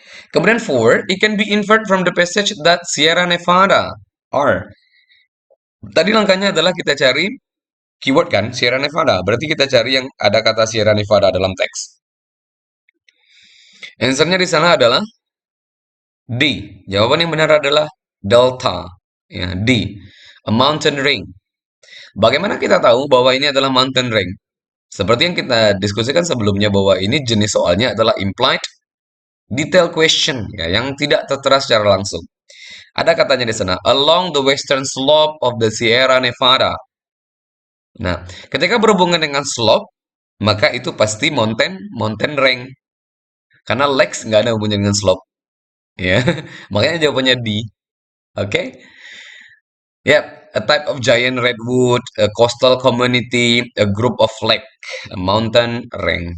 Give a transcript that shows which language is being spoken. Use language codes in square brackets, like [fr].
[en] Kemudian four, it can be inferred from the passage that Sierra Nevada are. [id] Tadi langkahnya adalah kita cari keyword kan, Sierra Nevada. Berarti kita cari yang ada kata Sierra Nevada dalam teks. Answernya di sana adalah D. Jawaban yang benar adalah Delta. Ya, D. [en] A mountain ring. [id] Bagaimana kita tahu bahwa ini adalah mountain ring? Seperti yang kita diskusikan sebelumnya bahwa ini jenis soalnya adalah implied detail question, ya, yang tidak tertera secara langsung. Ada katanya di sana, [en] along the western slope of the Sierra Nevada. [id] Nah, ketika berhubungan dengan slope, maka itu pasti mountain range. Karena lakes nggak ada hubungannya dengan slope. Ya, makanya jawabannya D. Oke. Okay? [en] Yep, a type of giant redwood, a coastal community, a group of lake, a mountain range.